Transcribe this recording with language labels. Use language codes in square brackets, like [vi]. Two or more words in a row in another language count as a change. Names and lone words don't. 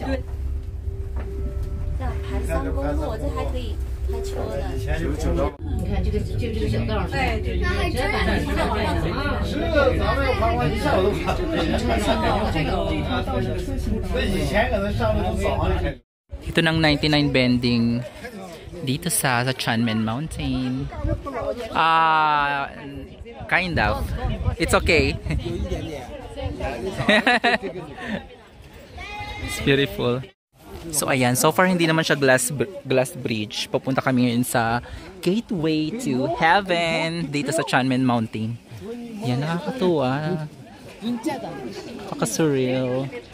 [zh] 这盘山公路，这还可以开车的。你看这个小道上，哎，对，那还真的是啊，是咱们旁边一下都看。这个倒是那以前可能上面都早上开。 [tl] Ito ng 99 bending dito sa Chunmin Mountain. [en] Kind of. It's okay. It's beautiful. [tl] So ayan, so far hindi naman siya [en] glass bridge. [tl] Papunta kami ngayon sa Gateway to Heaven dito sa Chunmin Mountain. Yan, nakakatuwa. Kaka-surreal.